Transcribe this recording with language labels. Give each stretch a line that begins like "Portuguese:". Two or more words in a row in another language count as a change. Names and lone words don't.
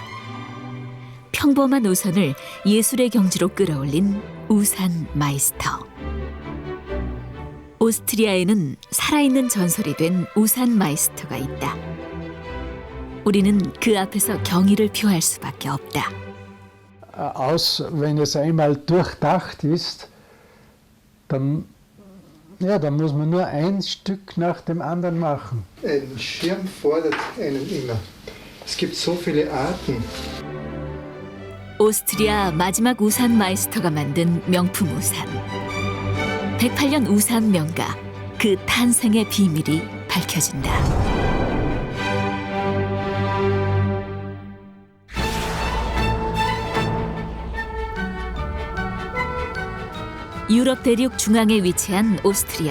Korean: 평범한 우산을 예술의 경지로 끌어올린 우산 마이스터. 오스트리아에는 살아있는 전설이 된 우산 마이스터가 있다. 우리는 그 앞에서 경의를 표할 수밖에 없다.
German: Wenn es einmal durchdacht ist, dann muss man nur ein Stück nach dem anderen machen. Ein Schirm fordert einen immer. Es gibt so viele Arten.
Korean: 오스트리아 마지막 우산 마이스터가 만든 명품 우산. 108년 우산 명가, 그 탄생의 비밀이 밝혀진다. 유럽 대륙 중앙에 위치한 오스트리아.